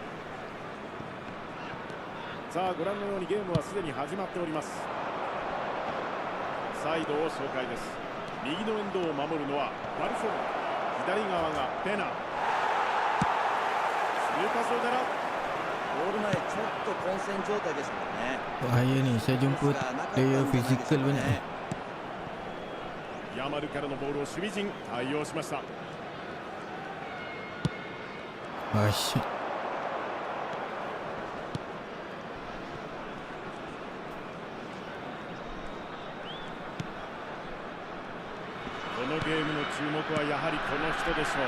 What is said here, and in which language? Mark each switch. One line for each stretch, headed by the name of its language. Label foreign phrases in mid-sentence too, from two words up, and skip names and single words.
Japanese: さあご覧のようにゲームはすでに始まっております。サイドを紹介です。右のエンドを守るのはバルセロナ、左側がペナ。スルーパスを狙う。ゴール前ちょっと混戦状態でしたもんね。
Malay: Bahaya ni, saya jumpa player fizikal banyak.
Japanese: ヤマルからのボールを守備陣対応しました。 Asyik. このゲームの注目はやはりこの人でしょう。